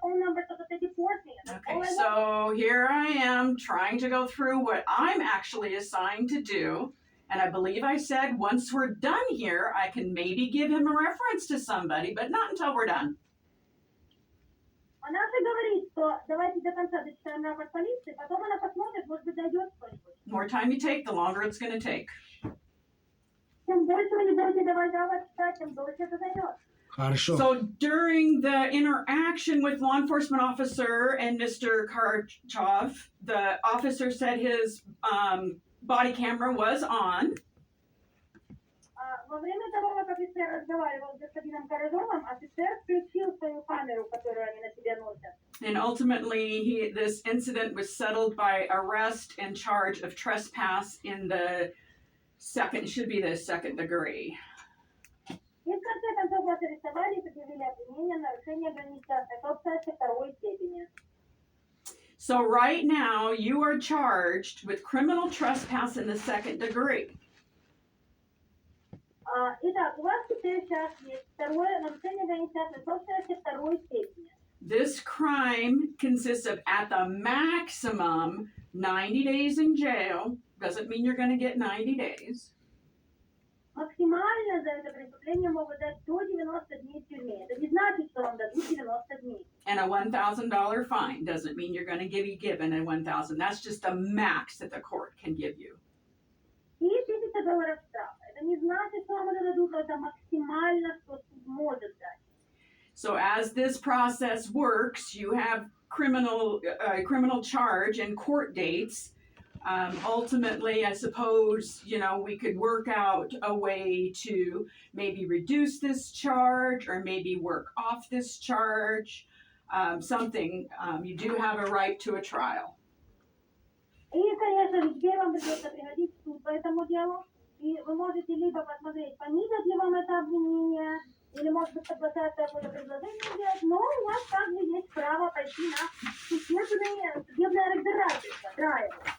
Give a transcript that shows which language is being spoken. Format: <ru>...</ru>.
<en>number, so they deport me. That's all I want. so here I am trying to go through what I'm actually assigned to do. And I believe I said once we're done here, I can maybe give him a reference to somebody, but not until we're done.</en> <ru>Она же говорит, что давайте до конца дочитаем рапорт полиции, потом она посмотрит, может быть, дойдет кто-нибудь.</ru> <en>The more time you take, the longer it's going to take.</en> <ru>Чем больше вы не будете давать рапорт читать, тем дольше это займет. Хорошо.</ru> <en>So during the interaction with law enforcement officer and Mr. Karchov, the officer said his body camera was on.</en> <ru>Во время того, как офицер разговаривал с господином Корожовым, офицер включил свою камеру, которую они на себе носят.</ru> <en>And ultimately, this incident was settled by arrest and charge of trespass in the second degree.</en> <ru>И в конце концов вас арестовали и предъявили обвинение в нарушении границ частной собственности второй степени.</ru> <en>So right now, you are charged with criminal trespass in the second degree.</en> <ru>Итак, у вас теперь сейчас есть второе нарушение границ частной собственности второй степени.</ru> <en>This crime consists of, at the maximum, 90 days in jail. Doesn't mean you're going to get 90 days.</en> <ru>Максимально за это преступление могут дать до 90 дней в тюрьме. Это не значит, что вам дадут 90 дней.</ru> <en>And a $1,000 fine doesn't mean you're going to be given a $1,000. That's just the max that the court can give you.</en> <ru>И $1000 штрафа. Это не значит, что вам это дадут, это максимально, что суд может дать.</ru> <en>So as this process works, you have criminal charge and court dates. Ultimately, I suppose, we could work out a way to maybe reduce this charge or maybe work off this charge. Something. You do have a right to a trial.</en> <ru>И, конечно, везде вам придется приходить в суд по этому делу. И вы можете либо посмотреть, понизят ли вам это обвинение, или, может быть, согласятся какое-то предложение сделать, но у вас также есть право пойти на судебное разбирательство, trial.</ru>